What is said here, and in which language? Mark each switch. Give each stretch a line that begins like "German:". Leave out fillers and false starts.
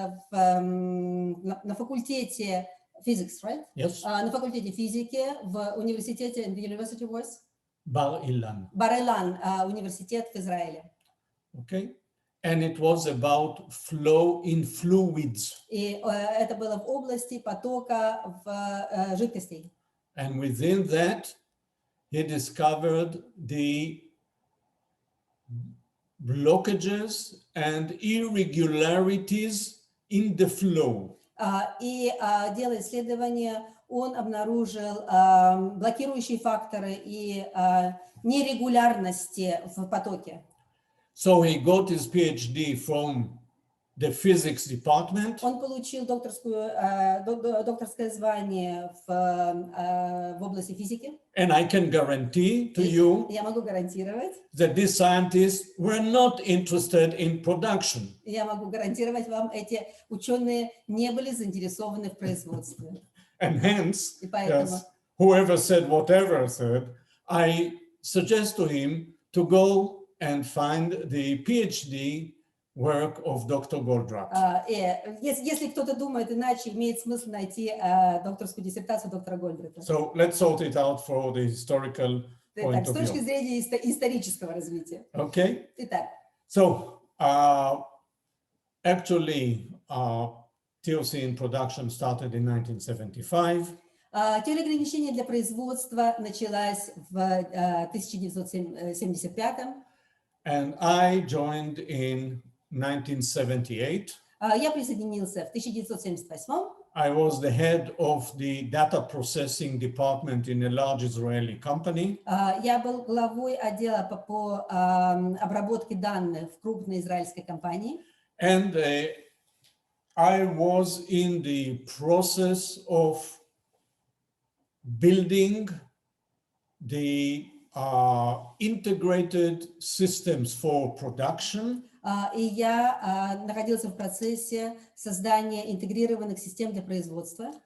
Russian: На факультете
English: physics, right? Yes.
Russian: На факультете физики в университете,
English: the university was? Bar Ilan.
Russian: Бар Илан, университет в Израиле.
English: Okay. And it was about flow in fluids.
Russian: И это было в области потока в жидкостей.
English: And within that, he discovered the blockages and irregularities in the flow.
Russian: И делая исследования, он обнаружил блокирующие факторы и нерегулярности в потоке.
English: So he got his PhD from the physics department.
Russian: Он получил докторское звание в области физики.
English: And I can guarantee to you
Russian: Я могу гарантировать,
English: that these scientists were not interested in production.
Russian: Я могу гарантировать вам, эти ученые не были заинтересованы в производстве.
English: And hence,
Russian: И поэтому
English: yes, whoever said whatever said, I suggest to him to go and find the PhD work of Dr. Goldratta.
Russian: Если кто-то думает иначе, имеет смысл найти докторскую диссертацию доктора Голдратта.
English: So let's sort it out for the historical point
Russian: С
English: of
Russian: точки
English: view.
Russian: зрения исторического развития.
English: Okay.
Russian: Итак,
English: So actually, TOC in production started in 1975.
Russian: Теория ограничений для производства началась в 1975.
English: And I joined in 1978.
Russian: Я присоединился в 1978.
English: I was the head of the data processing department in a large Israeli company.
Russian: Я был главой отдела по обработке данных в крупной израильской компании.
English: And I was in the process of building the integrated systems for production.
Russian: И я находился в процессе создания интегрированных систем для производства.